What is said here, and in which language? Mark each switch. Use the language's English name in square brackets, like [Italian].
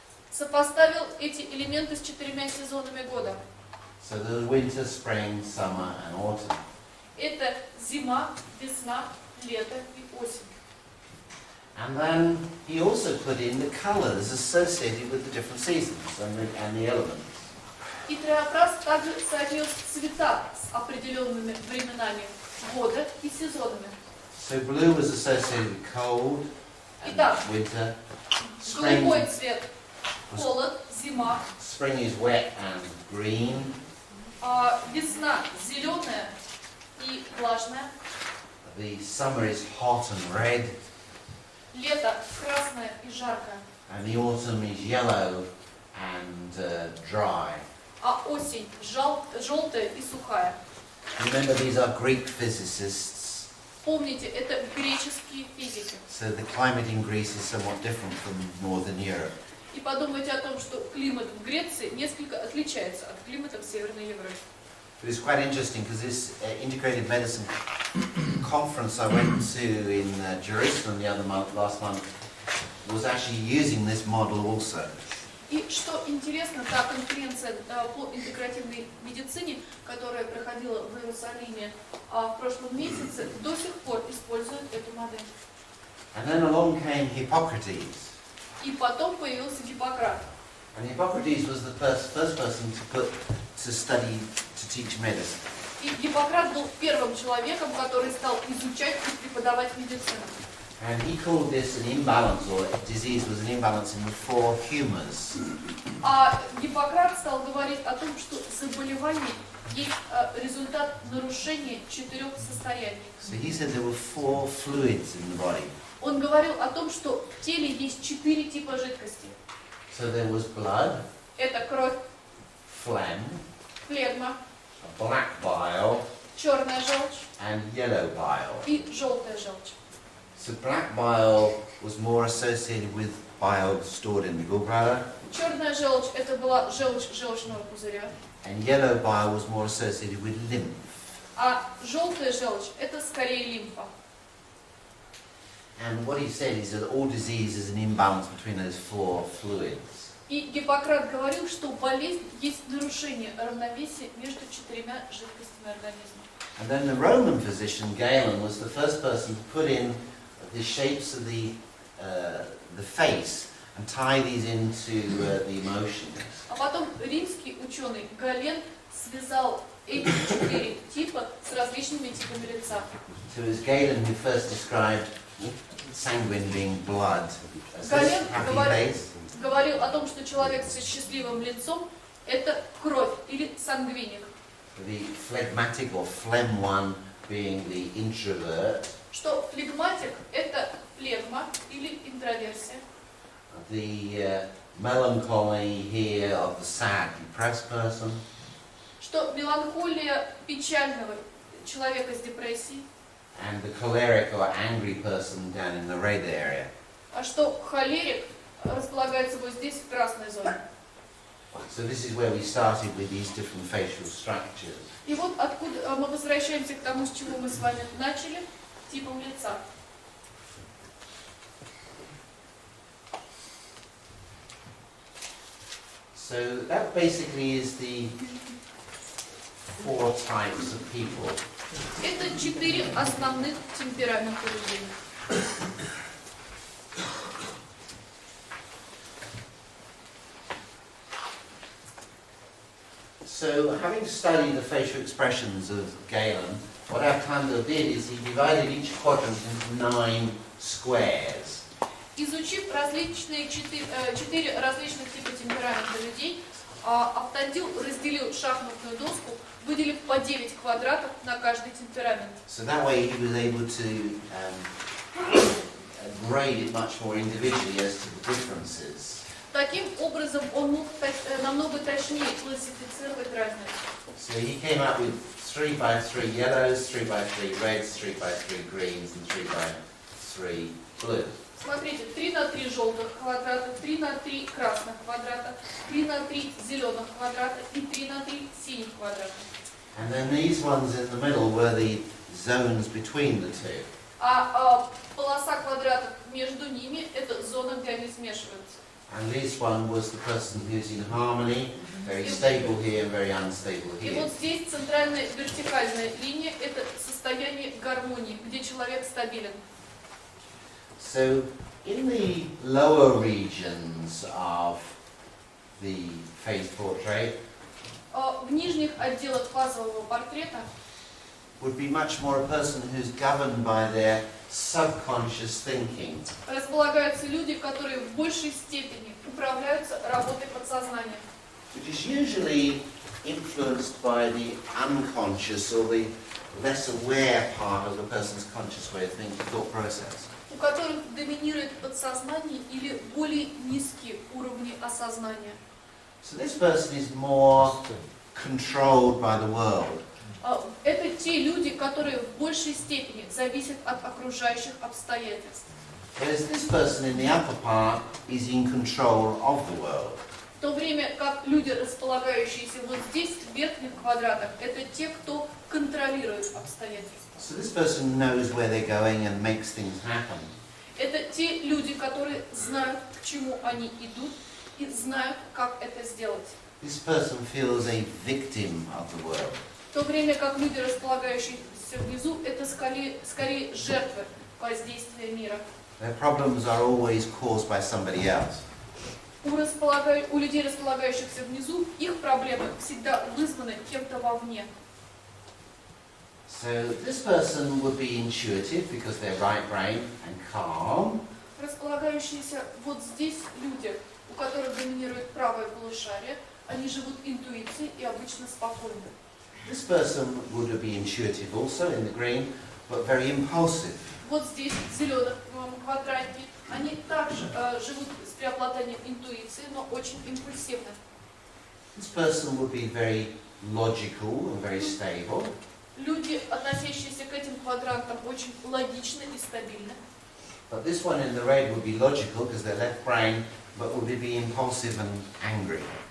[Russian] сопоставил эти элементы с 4 сезонами года. [English] So there was winter, spring, summer, and autumn. [Russian] Это зима, весна, лето и осень. [English] And then he also put in the colours associated with the different seasons and the elements. [Russian] И Теофраст также соотнес цвета с определенными временами года и сезонами. [English] So blue was associated with cold and [Russian] Итак, [English] winter. Spring, [Russian] голубой цвет – холод, зима. [English] spring is wet and green. [Russian] Весна – зеленая и влажная. [English] The summer is hot and red. [Russian] Лето – красное и жаркое. [English] And the autumn is yellow and dry. [Russian] А осень – желтая и сухая. [English] Remember, these are Greek physicists, [Russian] Помните, это греческие физики. [English] so the climate in Greece is somewhat different from northern Europe. [Russian] И подумайте о том, что климат в Греции несколько отличается от климата в Северной Европе. [English] But it's quite interesting because this integrated medicine conference I went to in Jerusalem last month was actually using this model also. [Russian] И что интересно, та конференция по интегративной медицине, которая проходила в Иерусалиме в прошлом месяце, до сих пор использует эту модель. [English] And then along came Hippocrates. [Russian] И потом появился Гиппократ. [English] And Hippocrates was the first person to teach medicine. [Russian] И Гиппократ был первым человеком, который стал изучать и преподавать медицину. [English] And he called this an imbalance, or disease was an imbalance in the four humours. [Russian] А Гиппократ стал говорить о том, что заболевание есть результат нарушения 4 состояний. [English] So he said there were four fluids in the body. [Russian] Он говорил о том, что в теле есть 4 типа жидкости. [English] So there was blood, [Russian] Это кровь, [English] phlegm, [Russian] флегма, [English] black bile, [Russian] черная желчь [English] and yellow bile. [Russian] и желтая желчь. [English] So black bile was more associated with bile stored in the gallbladder, [Russian] Черная желчь – это была желчь желчного пузыря, [English] and yellow bile was more associated with lymph. [Russian] а желтая желчь – это скорее лимфа. [English] And what he said is that all disease is an imbalance between those four fluids. [Russian] И Гиппократ говорил, что болезнь есть нарушение равновесия между 4 жидкостями организма. [English] And then the Roman physician Galen was the first person to put in the shapes of the face and tie these into the emotions. [Russian] А потом римский ученый Гален связал эти 4 типа с различными типами лица. [English] So it was Galen who first described sanguine being blood as this [Russian] Гален [English] happy face. [Russian] говорил о том, что человек с счастливым лицом – это кровь или сангвиник. [English] The phlegmatic or phlegm one being the introvert. [Russian] Что флегматик – это флегма или интроверсия. [English] The melancholy here of the sad, depressed person. [Russian] Что меланхолия печального человека с депрессией, [English] and the choleric or angry person down in the red area. [Russian] а что холерик располагается вот здесь, в красной зоне. [English] So this is where we started with these different facial structures. [Russian] И вот откуда мы возвращаемся к тому, с чего мы с вами начали, типом лица. [English] So that basically is the 4 types of people. [Russian] Это 4 основных темперамента людей. [English] So having studied the facial expressions of Galen, what Arcando did is he divided each quadrant into 9 squares. [Russian] Изучив различные 4 различных типа темперамента людей, Автандил разделил шахматную доску, выделив по 9 квадратов на каждый темперамент. [English] So that way he was able to grade it much more individually as to the differences. [Russian] Таким образом, он мог намного точнее классифицировать разницу. [English] So he came up with 3 by 3 yellows, 3 by 3 reds, 3 by 3 greens, and 3 by 3 blues. [Russian] Смотрите, 3 на 3 желтых квадрата, 3 на 3 красных квадрата, 3 на 3 зеленых квадрата и 3 на 3 синих квадрата. [English] And then these ones in the middle were the zones between the two. [Russian] А полоса квадратов между ними – это зона, где они смешиваются. [English] And this one was the person who's in harmony, very stable here and very unstable [Russian] И [English] here. [Russian] вот здесь центральная вертикальная линия – это состояние гармонии, где человек стабилен. [English] So in the lower regions of the face portrait [Russian] В нижних отделах фазового портрета [English] would be much more a person who's governed by their subconscious thinking. [Russian] располагаются люди, которые в большей степени управляются работой подсознания, [English] Which is usually influenced by the unconscious or the less aware part of the person's conscious way of thinking, thought process. [Russian] у которых доминирует подсознание или более низкие уровни осознания. [English] So this person is more controlled by the world. [Russian] Это те люди, которые в большей степени зависят от окружающих обстоятельств. [English] Whereas this person in the upper part is in control of the world. [Russian] В то время как люди, располагающиеся вот здесь, в верхних квадратах, это те, кто контролирует обстоятельства. [English] So this person knows where they're going and makes things happen. [Russian] Это те люди, которые знают, к чему они идут, и знают, как это сделать. [English] This person feels a victim of the world. [Russian] В то время как люди, располагающиеся внизу, это скорее жертвы воздействия мира. [English] Their problems are always caused by somebody else. [Russian] У людей, располагающихся внизу, их проблемы всегда вызваны кем-то вовне. [English] So this person would be intuitive because they're right brain and calm. [Russian] Располагающиеся вот здесь люди, у которых доминирует правое полушарие, они живут интуицией и обычно спокойны. [English] This person would be intuitive also in the green, but very impulsive. [Russian] Вот здесь, в зеленых квадратике, они также живут с преобладанием интуиции, но очень импульсивны. [English] This person would be very logical and very stable. [Russian] Люди, относящиеся к этим квадрантам, очень логичны и стабильны. [English] But this one in the red would be logical because they're left brain, but would be impulsive and angry.